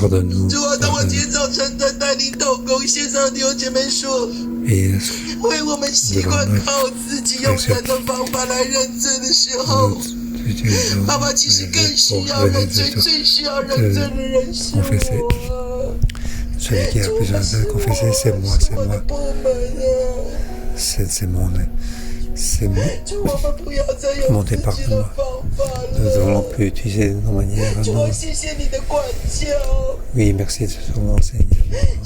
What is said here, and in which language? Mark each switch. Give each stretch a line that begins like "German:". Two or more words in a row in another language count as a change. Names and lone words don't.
Chinese: 主啊，当我今天早晨在带领祷告，线上弟兄姐妹说，为我们习惯靠自己用人的方法来认罪的时候，爸爸其实更需要认罪，最需要认罪的人是我。
French: Celui qui a besoin de confesser, c'est moi. C'est mon département. Nous ne devons plus utiliser nos manières. Oui, merci de ton enseignement.